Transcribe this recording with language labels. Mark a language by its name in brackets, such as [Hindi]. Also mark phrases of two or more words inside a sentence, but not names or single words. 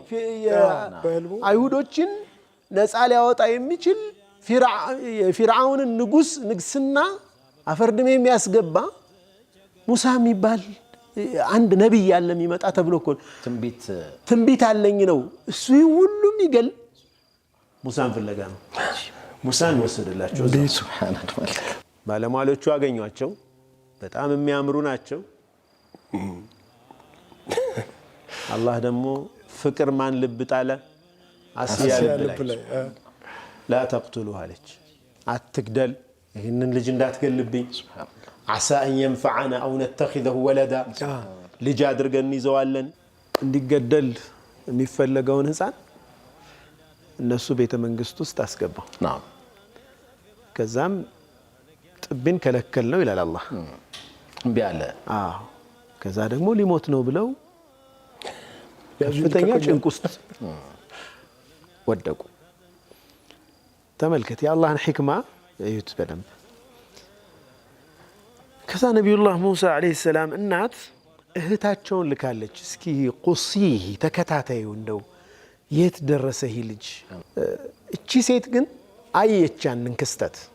[Amharic] አይሁዶችን ነፃ ሊያወጣ የሚችል ፊርዓውንን ንጉስና አፈርድሜ የሚያስገባ ሙሳ የሚባል አንድ ነብይ ያለ የሚመጣ ተብሎ እኮ ትንቢት አለኝ ነው እሱ ሁሉም ይገል ሙሳን ፍለጋ ነው ሙሳን ወሰደላቸው ሱብሃንአላህ ባለሟሎቹ አገኟቸው በጣም የሚያምሩ ናቸው አላህ ደግሞ ፍቅር ማን ልብ ጣለ አስያ ልብ ላይ [Arabic] لا تقتلوا عليك [Amharic] አትግደል ይሄንን ልጅ እንዳትገልብኝ [Arabic] عسى ان ينفعنا او نتخذه ولدا [Amharic] ልጅ አድርገን ይዘዋለን እንዲገደል የሚፈለገውን ህፃን እነሱ ቤተ መንግስት ውስጥ አስገባው [Arabic] نعم [Amharic] ከዛም ጥብን ከለከል ነው ይላል አላህ እምቢ አለ ከዛ ደግሞ ሊሞት ነው ብለው ከፍተኛ ጭንቅ ውስጥ ወደቁ ተመልከት የአላህን ሕክማ እዩት በደንብ ከዛ ነብዩላህ ሙሳ አለይሂ ሰላም እናት እህታቸውን ልካለች እስኪ ቁሲህ ተከታታዩ እንደው የት ደረሰ ይህ ልጅ እቺ ሴት ግን አየቻንን ክስተት